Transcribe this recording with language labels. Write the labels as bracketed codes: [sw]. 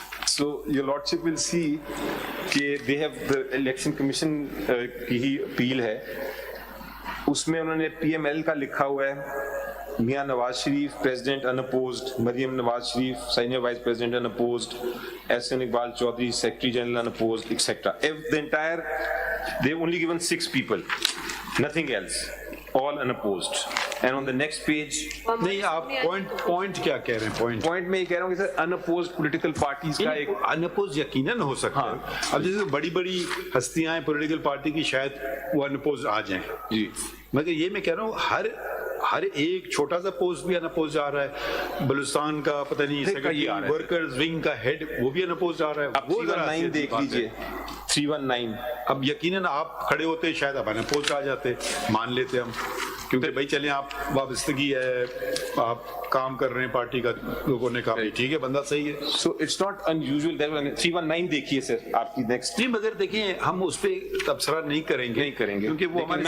[en] So your lordship will see کہ they have the election commission [ur] کی ہی appeal ہے, اس میں انہوں نے پی ایم ایل کا لکھا ہوا ہے, Mian Nawaz Sharif president unopposed, Maryam Nawaz Sharif senior vice president unopposed, Ahsan Iqbal Chaudhry secretary general unopposed, etc. [en] The entire, they've only given 6 people, nothing else, all unopposed. And on the next page, [ur] نہیں آپ پوائنٹ کیا کہہ رہے ہیں؟ پوائنٹ میں یہ کہہ رہا ہوں کہ سر unopposed political parties کا ایک انپوز یقیناً ہو سکتا ہے. اب جیسے بڑی بڑی ہستیاں ہیں پولیٹیکل پارٹی کی, شاید وہ انپوز آ جائیں. جی مگر یہ میں کہہ رہا ہوں ہر ایک چھوٹا سا پوسٹ بھی انپوز آ رہا ہے. بلوچستان کا پتہ نہیں سیکرٹری ورکرز ونگ کا ہیڈ, وہ بھی انپوز آ رہا ہے. اب 319 دیکھ لیجیے, 319. اب یقیناً آپ کھڑے ہوتے شاید اب انپوز آ جاتے, مان لیتے ہم, کیونکہ بھائی چلیں آپ وابستگی ہے, آپ کام کر رہے ہیں پارٹی کا, لوگوں نے کہا ٹھیک ہے بندہ صحیح ہے. [en] So it's not unusual that 319 [ur] دیکھیے سر آپ کی نیکسٹ. نہیں مگر دیکھیں ہم اس پہ تبصرہ نہیں کریں گے کیونکہ وہ ہمارے